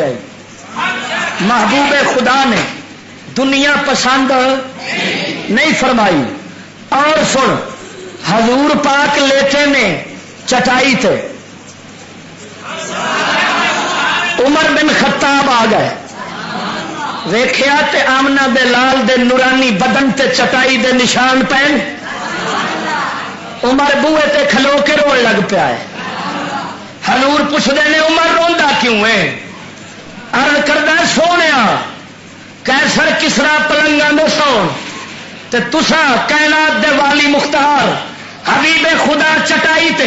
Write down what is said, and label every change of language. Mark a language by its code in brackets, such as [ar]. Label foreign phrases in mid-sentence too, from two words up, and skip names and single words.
[ur] محبوب خدا نے دنیا پسند نہیں فرمائی. [pa] اور سن، حضور پاک لیٹے نے چٹائی تے، عمر بن خطاب آ گئے، ویکھیا تے آمنہ دے لال دے نورانی بدن تے چٹائی دے نشان پین. عمر بوئے تے کھلو کے رون لگ پیا ہے. حضور پوچھتے نے عمر روندا کیوں ہے؟ عرض کردا سونیا کیسر کسرا پلنگاں دے سون تے تسا کائنات دے والی مختار حبیب خدا چٹائی تے.